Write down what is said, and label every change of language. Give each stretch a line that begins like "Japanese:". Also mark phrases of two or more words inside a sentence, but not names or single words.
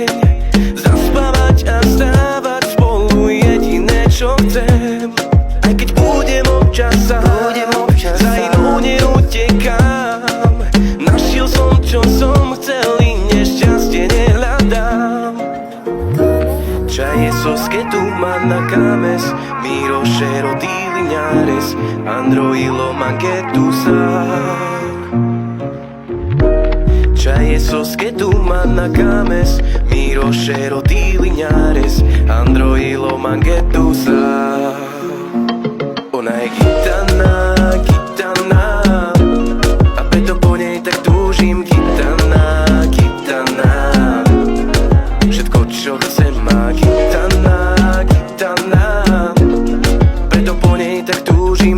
Slovak: Zaspávať a vstávať spolu jediné, čo chcem. Aj keď budem občas sám, za inou neutekám. Našiel som, čo som chcel, i nešťastie nehľadám.
Romany: Čaje soske tu ma na kames, Miro Šero Diliñares, Androilo Mangetusa. Čaje soske tu ma na kames, Miro Šero Diliñares, Androilo Mangetusa.
Slovak: Ona je gitana, gitana, a preto po nej tak túžim. Gitana, gitana, všetko čo chcem má. Gitana, gitana, preto po nej tak túžim.